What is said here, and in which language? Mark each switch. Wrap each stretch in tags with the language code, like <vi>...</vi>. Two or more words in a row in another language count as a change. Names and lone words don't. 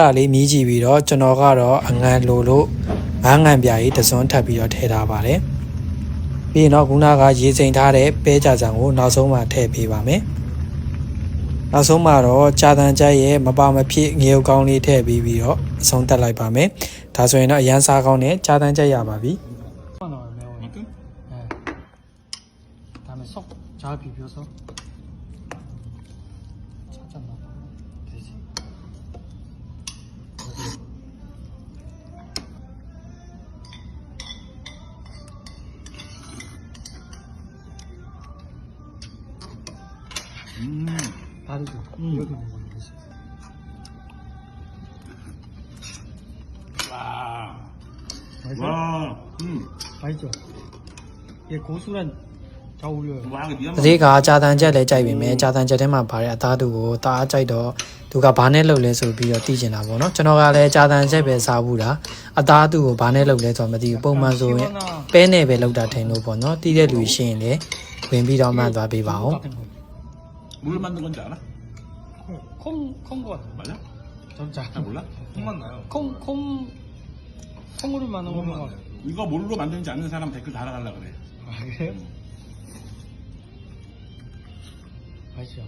<my>သာလေးမြည်ကြည့်ပြီးတော့ကျွန်တော်ကတော့အငံလိုလို့9ငံပြားကြီးတစ်စုံထပ်ပြီးတော့ထည့်ထားပါတယ်ပြီးရင်တော့ခုနကရေစိမ်ထားတဲ့ပဲကြာစံကိုနောက်ဆုံးမှထည့်ပေးပါမယ်နောက်ဆုံးမှတော့ကြာတန်ချက်ရဲ့မပါမဖြစ်ငရုတ်ကောင်းလေးထည့်ပြီးတော့အဆုံးတက်လိုက်ပါမယ်ဒါဆိုရင်တော့အရန်စားကောင်းနဲ့ကြာတန်ချက်ရပါပြီ</my> <ko>다음에 속 잘 비벼서 찾았나 되지. 다르죠. 이렇게 먹으면 되지. 와. 맛있어? 와. 맛있죠. 얘 고수란 와,</ko> <my>တတိကကြာတန်ချက်လဲကြိုက်ပြီမယ်ကြာတန်ချက်ထဲမှာပါတဲ့အသားတူကိုတအားကြိုက်တော့သူကဘာနဲ့လုပ်လဲဆိုပြီးတော့သိကျင်တာပေါ့နော်ကျွန်တော်ကလည်းကြာတန်ချက်ပဲစားဘူးတာအသားတူကိုဘာနဲ့လုပ်လဲဆိုတော့မသိဘူးပုံမှန်ဆိုရင်ပဲနဲ့ပဲလုပ်တာထင်လို့ပေါ့နော်တီးတဲ့လူရှိရင်လည်းဝင်ပြီးတော့မှန်သွားပေးပါဦး</my> <ko>뭘로 만든 건지 알아? 콩거 같아. 맞아? 전 잘 몰라? 콩 맞나요? 콩으로 만든 거 같아요. 이거 뭘로 만드는지 아는 사람 댓글 달아달라 그래. 아 그래요? 맛있죠.</ko>